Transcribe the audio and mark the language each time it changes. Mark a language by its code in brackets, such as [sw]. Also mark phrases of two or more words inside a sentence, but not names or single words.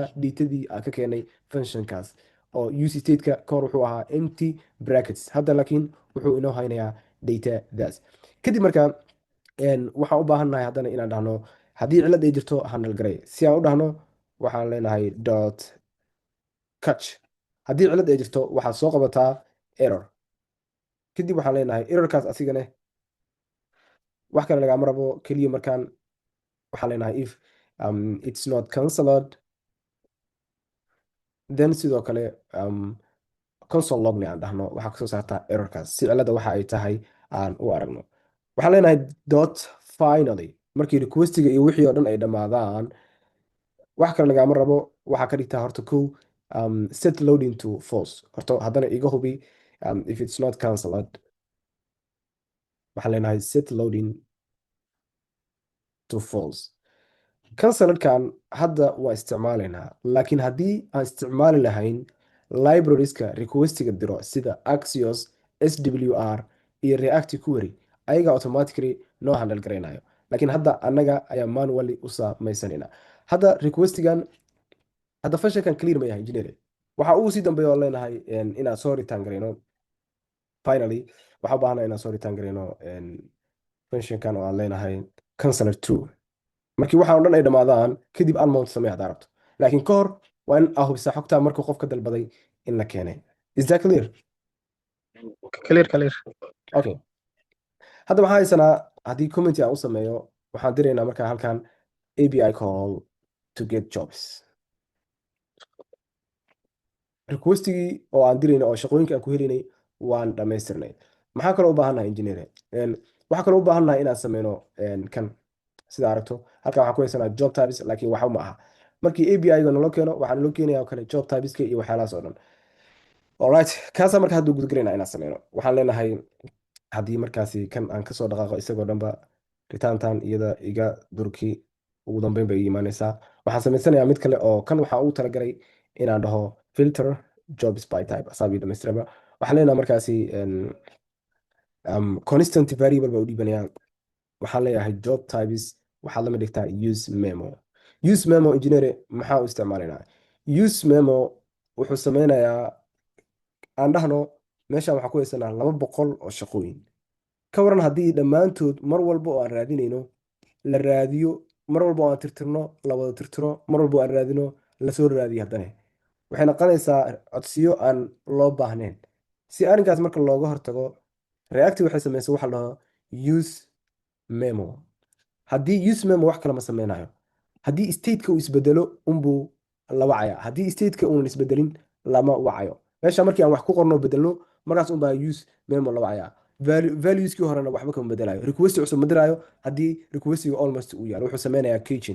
[so] datadii aan ka keenay functionkaas oo UC stateka kahor wuxuu ahaa [en] empty brackets [so] hadda laakiin wuxuu inoo haynayaa datadaas kadib markaa waxaan u baahannahay haddana inaan dhahno haddii cilad ay jirto handle garay si aan u dhahno waxaan leenahay [en] dot catch [so] haddii cilad ay jirto waxaad soo qabataa error kadib waxaan leenahay errorkaas asigane wax kale lagama rabo keliya markaan waxaan leenahay [en] if it's not cancelled [so] then sidoo kale [en] console logni [so] aan dhahno waxaa kasoo saartaa errorkaas si cilada waxa ay tahay aan u aragno waxaan leenahay [en] dot finally [so] markii requestiga iyo wixii oo dhan ay dhammaadaan wax kale lagama rabo waxaa ka dhigtaa horta kow [en] set loading to false [so] horta haddana iga hubi [en] if it's not cancelled [so] waxaan leenahay [en] set loading to false [so] canceledkan hadda waa isticmaalaynaa laakiin haddii aan isticmaali lahayn librarieska requestiga diro sida Axios SWR iyo React Query ayaga automatically noo handle garaynayo laakiin hadda annaga ayaa manually u samaysanayna hadda requestigan hadda functionkan clear ma yahay engineer waxa uu sii dambeeyo oo leenahay inaan soo return garayno finally waxa u baahanaa inaan soo return garayno functionkan oo aan leenahay canceler 2 markii waxaan o dhan ay dhammaadaan kadib unmount samee haddaa rabto laakiin ka hor waa in aa hubisaa xogtaa markuu qofka dalbaday in la keenay [en] is that clear [so] clear okay hadda waxaan haysanaa haddii commenty aan u sameeyo waxaan diraynaa markaa halkan [en] API call to get jobs [so] requestigii oo aan dirayna oo shaqooyinka aan ku helaynay waan dhammaystirnay maxaa kaloo u baahannahay engineer waxaa kaloo u baahannahay inaan sameyno kan sida aragto halkan waxaan ku haysanaa [en] job types [so] laakiin waxa ma aha markii API-ga naloo keeno waxaan loo keenayaa oo kale job typeska iyo waxyaalahaas oo dhan alright kaasaa marka hadduu gudagalaynaa inaan sameyno waxaan leenahay haddii markaasi kan aan kasoo dhaqaaqo isagoo dhanba ritaantan iyada iga durki ugu dambeyn bay ii imaanaysaa waxaan samaysanayaa mid kale oo kan waxaa ugu talagalay inaan dhaho [en] filter jobs by type [so] asaabii dhamaystiraba waxaan leenahay markaasi [en] constant variable [so] baa u dhiibanayaa waxaan leeyahay [en] job types [so] waxaad lama dhigtaa use memo engineer maxaa u isticmaalaynaa use memo wuxuu sameynayaa aan dhahno meeshaan waxaa ku haysanaa 200 oo shaqooyin ka waran haddii dhammaantood mar walba oo aan raadinayno la raadiyo mar walba oo aan tirtirno la wada tirtiro mar walba oo aan raadino lasoo raadiyo haddana waxay noqonaysaa codsiyo aan loo baahnayn si arrinkaas marka looga hortago reacti waxay samaysa waxa la dhaho use memo haddii use memo wax kale ma sameynayo. haddii stateka uu isbedelo unbuu la wacaya. haddii stateka uunan isbedelin lama wacayo. meesha markii aan wax ku qorno bedelno, markaas unbaa use memo la wacaya. Valueskii horena waxba kama bedelayo. request cusub ma diraayo haddii requestiga almost uu yaalo, wuxuu sameynayaa caging.